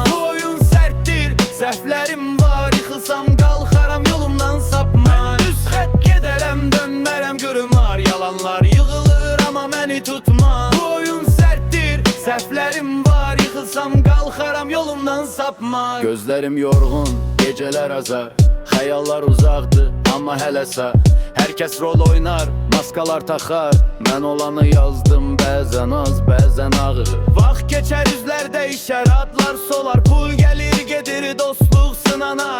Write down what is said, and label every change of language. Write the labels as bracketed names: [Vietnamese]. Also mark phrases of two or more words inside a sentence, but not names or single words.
[Azerbaijani] Bu oyun serttir, səhvlərim var, yıxılsam qalxaram yolumdan sapma. Ben düz xət gedərəm, dönmərəm qırmar, yalanlar yığılır [Turkish] ama beni tutmaz. [Azerbaijani] Bu oyun serttir, səhvlərim var, yıxılsam qalxaram yolumdan sapma. Gözlerim yorğun, geceler azar, xəyallar uzaqdır amma hələ sağ. Herkes rol oynar, maskalar taxar. Mən olanı yazdım, bəzən az, bəzən ağır. Vaxt keçər, üzlər dəyişər, adlar solar. Pul gəlir, gedir, dostluq sınanar.